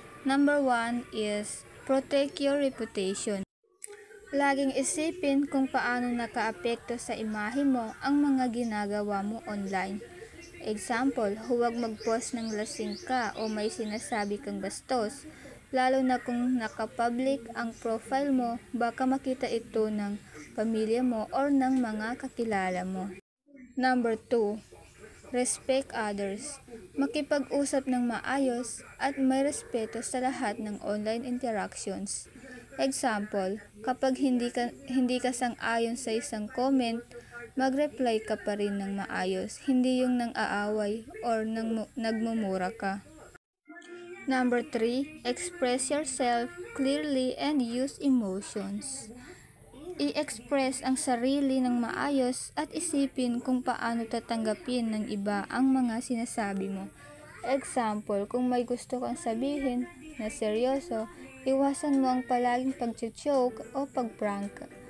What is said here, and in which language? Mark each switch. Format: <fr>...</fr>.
<en>Number 1 is protect your reputation.</en> <tl>Laging isipin kung paano nakaapekto sa imahe mo ang mga ginagawa mo online. Example, huwag mag-post ng lasing ka o may sinasabi kang bastos, lalo na kung nakapublic ang profile mo, baka makita ito ng pamilya mo or ng mga kakilala mo.</tl> <en>Number 2, respect others.</en> <tl>Makipag-usap ng maayos at may respeto sa lahat ng online interactions. Example, kapag hindi ka sang-ayon sa isang comment, mag-reply ka pa rin ng maayos, hindi yung nang-aaway or nagmumura ka.</tl> <en>Number 3, express yourself clearly and use emotions.</en> <tl>I-express ang sarili ng maayos at isipin kung paano tatanggapin ng iba ang mga sinasabi mo. Example, kung may gusto kang sabihin na seryoso, iwasan mo ang palaging pag-joke o pag-prank.</tl>